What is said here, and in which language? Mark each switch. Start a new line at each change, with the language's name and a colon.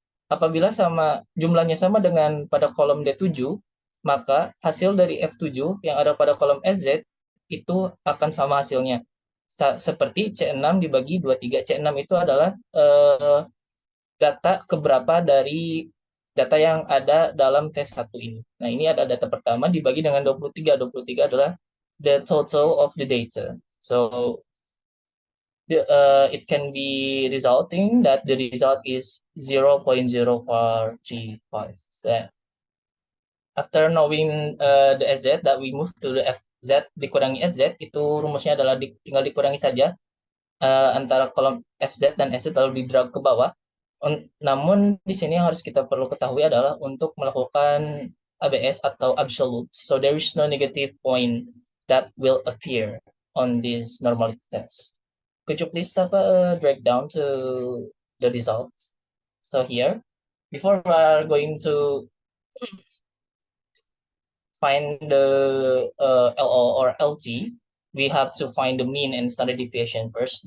Indonesian: Apabila jumlahnya sama dengan pada kolom D7, maka hasil dari F7 yang ada pada kolom SZ itu akan sama hasilnya. Seperti C6 dibagi 23. C6 itu adalah data keberapa dari data yang ada dalam tes 1 ini. Nah, ini ada data pertama dibagi dengan 23. 23 adalah
English: the total of the data. So it can be resulting that the result is 0.0435. So after knowing the SZ, that we move to the
Indonesian: FZ dikurangi SZ, itu rumusnya adalah tinggal dikurangi saja antara kolom FZ dan SZ lalu di drag ke bawah. Namun di sini yang harus kita perlu ketahui adalah untuk melakukan ABS atau absolute.
English: So there is no negative point that will appear on this normality test. Could you please have a drag down to the result? So here, before we are going to find the LO or LT, we have to find the mean and standard deviation first.